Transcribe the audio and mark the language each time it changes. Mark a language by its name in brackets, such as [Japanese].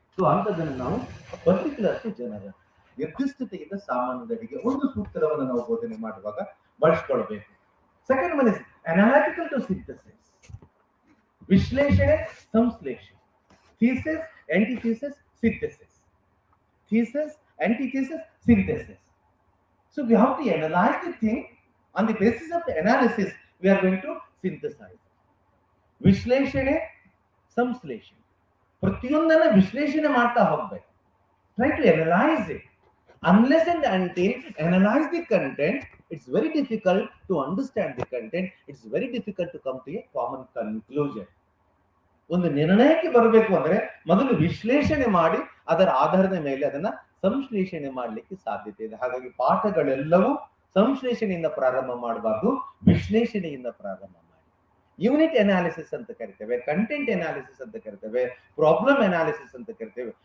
[Kannada] So ಅಂತದನ್ನು ನಾವು particular ಜನರ ನಿರ್ದಿಷ್ಟತೆಯಿಂದ ಸಾಮಾನ್ಯದರಿಗೆ ಒಂದು ಸೂತ್ರವನ್ನು ನಾವು ಬೋಧನೆ ಮಾಡುವಾಗ ಬಳಸ್ಕೊಳ್ಬೇಕು. [English] Second one is analytical to synthesis, ವಿಶ್ಲೇಷಣೆ ಸಂಶ್ಲೇಷಣೆ, thesis antithesis synthesis, thesis antithesis synthesis. So we have to analyze the thing. On the basis of the analysis, we are going to synthesize. [Kannada] ವಿಶ್ಲೇಷಣೆ ಸಂಶ್ಲೇಷಣೆ, ಪ್ರತಿಯೊಂದನ್ನ ವಿಶ್ಲೇಷಣೆ ಮಾಡ್ತಾ ಹೋಗ್ಬೇಕು. [English] Try to analyze it. Unless and until analyze the content, it's very difficult to understand the content. It's very difficult to come to a common conclusion. [Kannada] ಒಂದು ನಿರ್ಣಯಕ್ಕೆ ಬರಬೇಕು ಅಂದ್ರೆ ಮೊದಲು ವಿಶ್ಲೇಷಣೆ ಮಾಡಿ ಅದರ ಆಧಾರದ ಮೇಲೆ ಅದನ್ನ ಸಂಶ್ಲೇಷಣೆ ಮಾಡಲಿಕ್ಕೆ ಸಾಧ್ಯತೆ ಇದೆ. ಹಾಗಾಗಿ ಪಾಠಗಳೆಲ್ಲವೂ ಸಂಶ್ಲೇಷಣೆಯಿಂದ ಪ್ರಾರಂಭ ಮಾಡಬಾರ್ದು, ವಿಶ್ಲೇಷಣೆಯಿಂದ ಪ್ರಾರಂಭ ಮಾಡಿ. ಯೂನಿಟ್ ಅನಾಲಿಸಿಸ್ ಅಂತ ಕರಿತೇವೆ, ಕಂಟೆಂಟ್ ಅನಾಲಿಸಿಸ್ ಅಂತ ಕರಿತೇವೆ, ಪ್ರಾಬ್ಲಮ್ ಅನಾಲಿಸಿಸ್ ಅಂತ ಕರಿತೇವೆ.